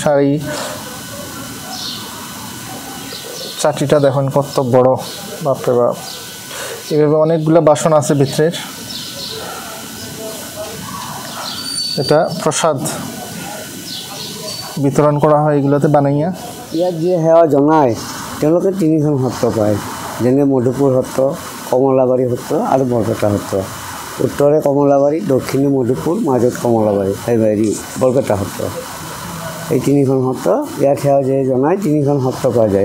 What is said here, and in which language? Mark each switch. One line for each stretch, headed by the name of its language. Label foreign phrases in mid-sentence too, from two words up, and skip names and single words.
Bangla: আর এই চাটিটা দেখুন কত বড়, বাপরে বাপ। এভাবে অনেকগুলো বাসন আছে ভিতরের। এটা প্রসাদ বিতরণ করা হয় এগুলোতে বানাইয়া।
Assamese: ইয়াত যে সেৱা জনায় তেওঁলোকে তিনিখন সত্ৰ পায়, যেনে মধুপুৰ সত্ৰ, কমলাবাৰী সত্ৰ আৰু বৰপেটা সত্ৰ। উত্তৰে কমলাবাৰী, দক্ষিণে মধুপুৰ, মাজত কমলাবাৰী, বৰপেটা সত্ৰ। এই তিনিখন সত্ৰ ইয়াত সেৱা যে জনায় তিনিখন সত্ৰ পোৱা যায়।